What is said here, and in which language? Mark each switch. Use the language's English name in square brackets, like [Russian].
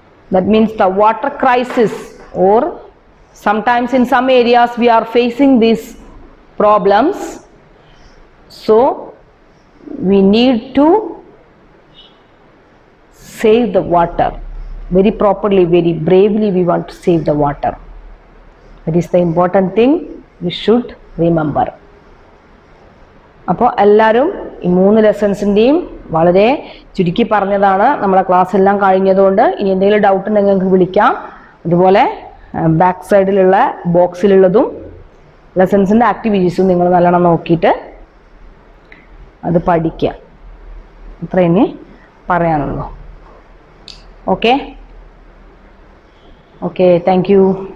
[English] That means the water crisis, or sometimes in some areas we are facing these problems. So we need to save the water very properly, very bravely. We want to save the water. That is the important thing we should remember. [Malayalam] അപ്പോൾ എല്ലാവരും ഈ 3 ലെസൺസിൻ്റെയും വളരെ ചുരുക്കി പറഞ്ഞതാണ്. നമ്മളെ class എല്ലാം കഴിഞ്ഞതുകൊണ്ട് ഇനി എന്തെങ്കിലും ഡൗട്ട് ഉണ്ടെങ്കിൽ നിങ്ങൾക്ക് വിളിക്കാം. അതുപോലെ ബാക്ക് സൈഡിലുള്ള ബോക്സിലുള്ളതും ലെസൺസിൻ്റെ ആക്ടിവിറ്റീസും നിങ്ങൾ നല്ലോണം നോക്കിയിട്ട് അത് പഠിക്കുക. ഇത്രയേ പറയാനുള്ളൂ. [English] Okay, thank you.